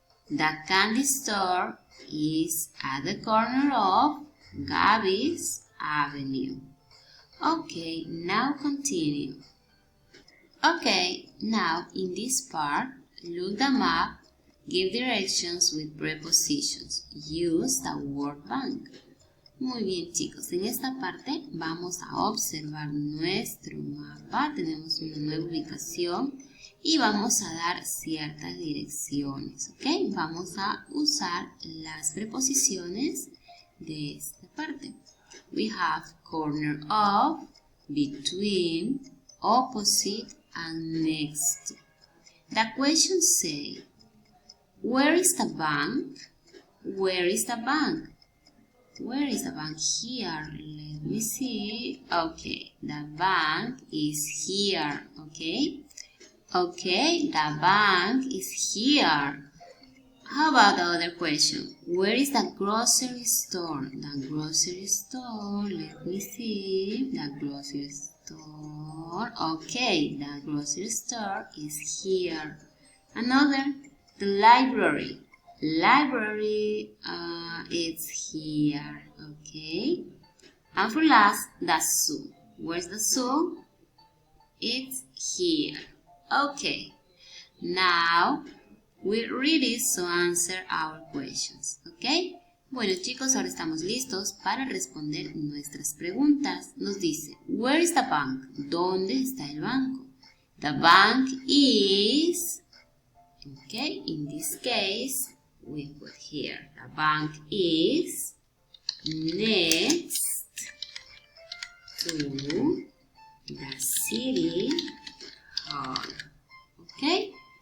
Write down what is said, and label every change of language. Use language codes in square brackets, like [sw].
[en] The candy store is at the corner of Gabby's Avenue. Okay, now continue. Okay, now in this part, look the map, give directions with prepositions. Use the word bank. [es] Muy bien chicos, en esta parte vamos a observar nuestro mapa. Tenemos una nueva ubicación y vamos a dar ciertas direcciones, ¿ok? Vamos a usar las preposiciones de esta parte. [en] We have corner of, between, opposite, and next to. The question says, where is the bank? Where is the bank? Where is the bank? Here. Let me see. Okay, the bank is here. Okay. Okay, the bank is here. How about the other question? Where is the grocery store? The grocery store. Let me see. The grocery store. Okay, the grocery store is here. Another, the library. Library it's here. Okay. And for last, the zoo. Where's the zoo? It's here. Okay. Now we're ready to answer our questions. Okay. [es] Bueno chicos, ahora estamos listos para responder nuestras preguntas. Nos dice, [en] where is the bank? [es] ¿Dónde está el banco? [en] The bank is, okay, in this case, we put here, the bank is next to the city hall. Okay?